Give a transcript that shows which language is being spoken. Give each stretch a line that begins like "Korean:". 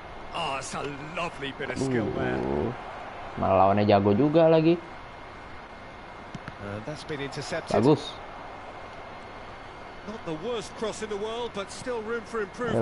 English: Oh, it's a lovely bit of skill there.
Indonesian: Malah lawannya jago juga lagi.
English: That's been intercepted.
Indonesian: Bagus.
English: Not the worst cross in the world, but still room for improvement.